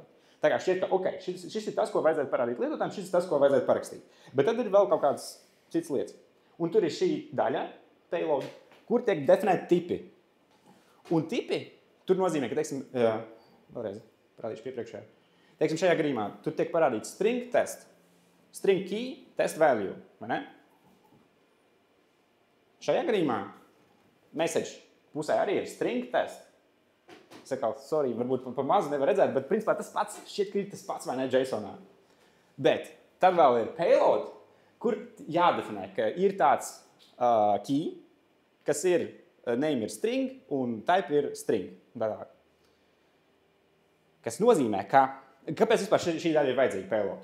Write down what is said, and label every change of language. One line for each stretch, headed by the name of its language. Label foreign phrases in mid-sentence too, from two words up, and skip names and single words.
Latvian: Tā kā šķiet, ka ok, šis ir tas, ko vajadzētu parādīt lietotājiem, šis ir tas, ko vajadzētu parakstīt. Bet tad ir vēl kaut kādas citas lietas. Un tur ir šī daļa, payload, kur tiek definēti tipi. Un tipi, tur nozīmē, ka, teiksim, vēlreiz parādīšu piepriekšējā. Teiksim, šajā gadījumā tur tiek parādīts
English: string test, string key, test value,
Latvian: vai ne? Šajā gadījumā message pusē arī ir
English: string test.
Latvian: Sakal, sorry, varbūt pa mazu nevar redzēt, bet principā tas pats šķiet, ka ir tas pats, vai ne, JSONā. Bet tad vēl ir payload, kur jādefinē, ka ir tāds key, kas ir, name ir string un type ir string. Tālāk. Kas nozīmē, kāpēc vispār šī daļa ir vajadzīga payload?